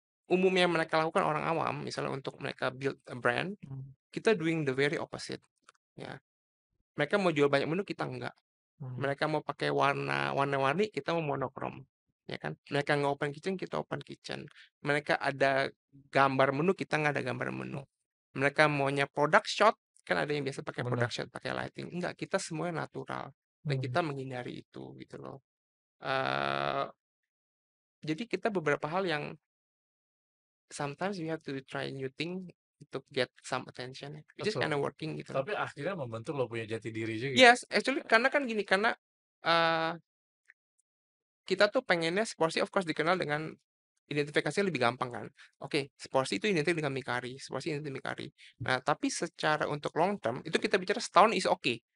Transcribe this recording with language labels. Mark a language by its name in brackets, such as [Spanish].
[Indonesian] umumnya mereka lakukan orang awam, misalnya untuk mereka build a brand, Mmm, [English] kita doing the very opposite, ya. [Indonesian] Mereka mau jual banyak menu, kita enggak. mhm, Mereka mau pakai warna-warni, kita mau monokrom, ya kan. Mereka nggak open kitchen, kita open kitchen. Mereka ada gambar menu, kita nggak ada gambar menu. mmm, Mereka maunya product shot, kan ada yang biasa pakai bener, product shot, pakai lighting. Enggak, kita semuanya natural. Dan mhm, kita menghindari itu, gitu loh. [English] Eee, jadi kita beberapa hal yang sometimes we have to try new thing to get some attention, which is [Indonesian] betul. [English] kinda working gitu loh. [Indonesian] Tapi akhirnya membentuk lo punya jati diri juga ya? Yes, actually karena kan gini, karena, eee, kita tuh pengennya seporsi of course dikenal dengan identifikasinya lebih gampang kan. Oke, seporsi itu identik dengan mie kari, seporsi identik mie kari. Nah, tapi secara untuk long term, itu kita bicara setahun is oke.